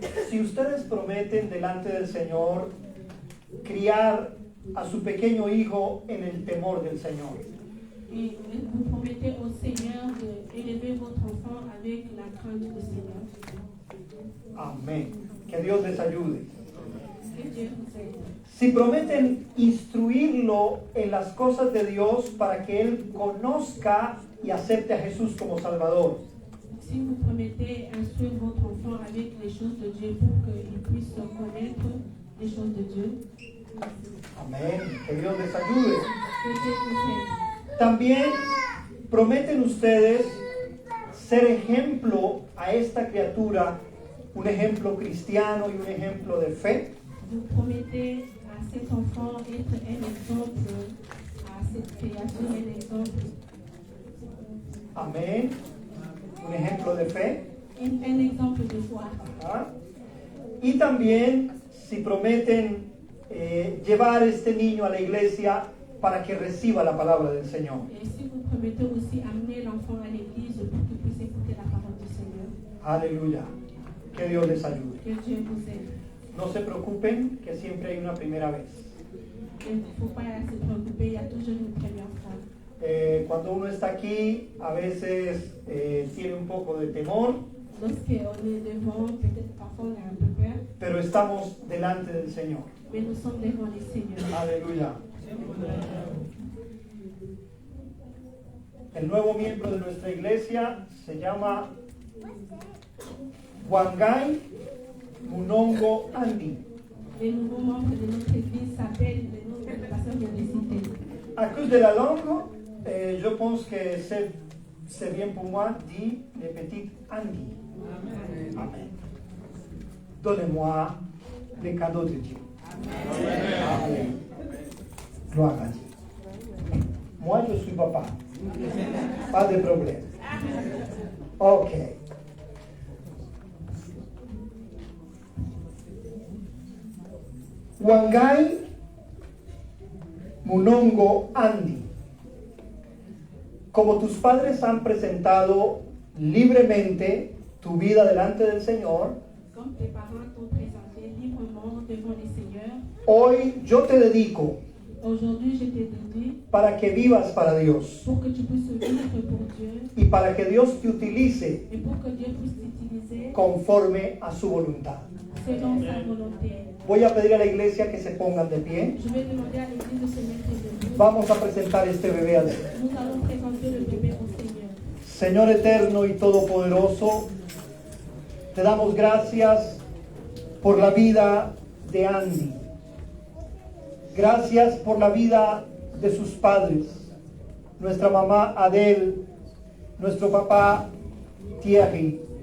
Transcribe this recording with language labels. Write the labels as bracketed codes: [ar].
[es] Si ustedes prometen delante del Señor criar a su pequeño hijo en el temor del Señor, [fr] Et vous promettez au Seigneur d'élever votre enfant avec la crainte du Seigneur. [es] amén. Que Dios les ayude. [fr] Que Dieu vous aide. [es] Si prometen instruirlo en las cosas de Dios para que él conozca y acepte a Jesús como Salvador, [fr] Si vous promettez instruire votre enfant avec les choses de Dieu pour qu'il puisse connaître les choses de Dieu, [es] amén. Que Dios les ayude. [fr] que Dieu vous aide. [es] También prometen ustedes ser ejemplo a esta criatura, un ejemplo cristiano y un ejemplo de fe. [fr] Vous promettez à cet enfant être un exemple, à cette créature un exemple, [es] Amén. Un ejemplo de fe. [fr] un exemple de foi. ¿Ah? [es] Y también si prometen llevar este niño a la iglesia para que reciba la palabra del Señor. [fr] Et si vous promettez aussi amener l'enfant à l'église pour qu'il puisse écouter la parole du Seigneur, [es] Aleluya. Que Dios les ayude. [fr] que Dieu vous aide. [es] No se preocupen que siempre hay una primera vez. [fr] Il ne faut pas se préoccuper, il y a toujours une première fois. [es] Cuando uno está aquí, a veces tiene un poco de temor, [fr] Lorsqu'on est devant, peut-être parfois on a un peu peur, [es] pero estamos delante del Señor. mais nous sommes devant le Seigneur. Aleluya. El nuevo miembro de nuestra iglesia se llama Wangai Munongo Andy. [fr] Les nouveaux membres de notre église s'appellent le nom de la personne vient de citer. À cause de la langue, je pense que c'est bien pour moi dit le petit Andy. Amen. Donnez-moi les cadeaux de Dieu. Amen. Gloire à Dieu. Moi, je suis papa. Pas de problème. Ok. [es] Wangai Munongo Andy. Como tus padres han presentado libremente tu vida delante del Señor, [fr] Comme tes parents t'ont présenté librement devant le Seigneur, [es] hoy yo te dedico [fr] aujourd'hui je te dédie [es] para que vivas para Dios [fr] pour que tu puisses vivre pour Dieu [es] y para que Dios te utilice [fr] et pour que Dieu puisse t'utiliser [es] conforme a su voluntad. [fr] selon sa volonté. [es] Voy a pedir a la iglesia que se pongan de pie. [fr] Je vais demander à l'église de se mettre debout. [es] Vamos a presentar este bebé al Señor. [fr] Nous allons présenter le bébé au Seigneur. [es] Señor eterno y todopoderoso, Te damos gracias por la vida de Andy. Gracias por la vida de sus padres, nuestra mamá Adele, nuestro papá Thierry.